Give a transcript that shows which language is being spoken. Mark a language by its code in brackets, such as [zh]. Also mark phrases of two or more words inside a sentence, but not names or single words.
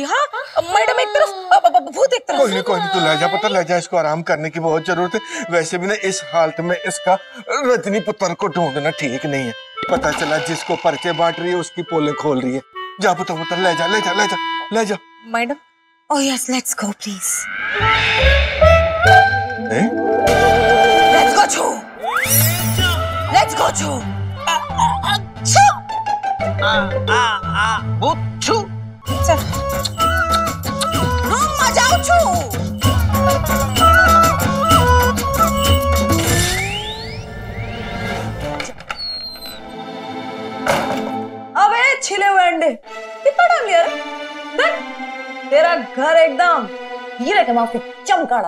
[hi] हाँ मैडम एक तरफ भूत एक तरफ। कोई नहीं तू ले जा पुत्र, ले जा, इसको आराम करने की बहुत जरूरत है। वैसे भी ना इस हालत में इसका रजनी पुत्र को ढूंढना ठीक नहीं है। पता चला जिसको पर्चे बांट रही है उसकी पोलें खोल रही है। जा पुत्र ले जा ले जा ले जा ले जा। मैडम [en] Oh yes, let's go please. Let's go छो। Let's go छो। छो। [hi] भूत छू। चल। रूम में जाओ छो। अबे छिले हुए अंडे कितना टाइम लिया रे? देख तेरा घर एकदम हीरे के माफी चमकाड़ा।